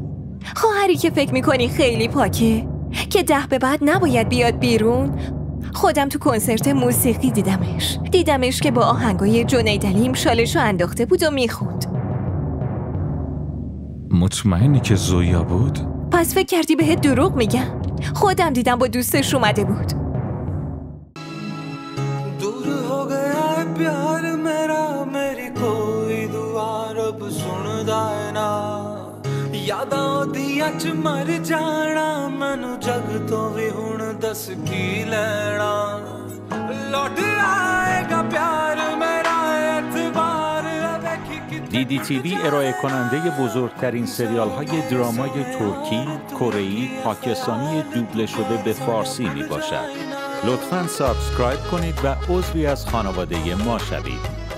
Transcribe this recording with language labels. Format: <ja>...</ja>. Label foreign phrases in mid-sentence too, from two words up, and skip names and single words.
<fa>خواهری که فکر میکنی خیلی پاکه، که 10 به بعد نباید بیاد بیرون، خودم تو کنسرت موسیقی دیدمش که با آهنگای جنید علیم شالشو انداخته بود و میخوند. مطمئنی که زویا بود؟ پس فکر کردی بهت دروغ میگم؟ خودم دیدم با دوستش اومده بود.</fa> <pa>دور ਹੋ ਗਿਆ ਹੈ ਪਿਆਰ ਮੇਰਾ, ਮੇਰੀ ਕੋਈ ਦੁਆ ਰੱਬ ਸੁਣਦਾ ਹੈ ਨਾ। ਯਾਦਾਂ ਦੀਆਂ ਚ ਮਰ ਜਾਣਾ, ਮੈਨੂੰ ਜੱਗ ਤੋਂ ਵੀ ਹੁਣ ਦੱਸ ਕੀ ਲੈਣਾ। ਲੌਟ ਆਏਗਾ ਪਿਆਰ ਮੇਰਾ ਇਤਬਾਰ ਦੇਖੀ ਕਿ</pa> <fa>DDTV ارائه کننده بزرگترین سریال های درامای ترکی، کره‌ای، پاکستانی دوبله شده به فارسی می باشد. لطفاً سابسکرایب کنید و عضوی از خانواده ما شوید.</fa>